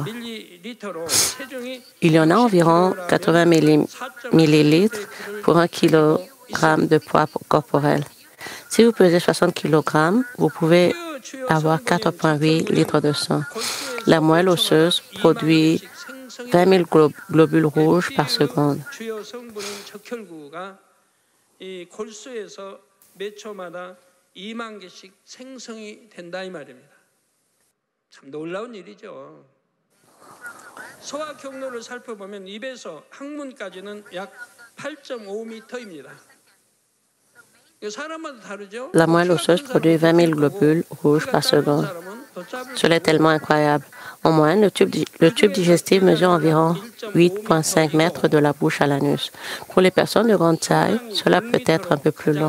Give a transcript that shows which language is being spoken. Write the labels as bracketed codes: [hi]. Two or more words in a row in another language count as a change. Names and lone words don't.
[fr] Il y en a environ 80 millilitres pour 1 kilogramme de poids corporel. Si vous pesez 60 kg, vous pouvez avoir 4,8 litres de sang. La moelle osseuse produit 20 000 globules rouges par seconde. [ko] 참 놀라운 일이죠. 소화 경로를 살펴보면 입에서 항문까지는 약 8.5m입니다. [fr] La moelle osseuse produit 20 000 globules rouges par seconde. Cela est tellement incroyable. En moyenne, le tube digestif mesure environ 8,5 mètres de la bouche à l'anus. Pour les personnes de grande taille, cela peut être un peu plus long.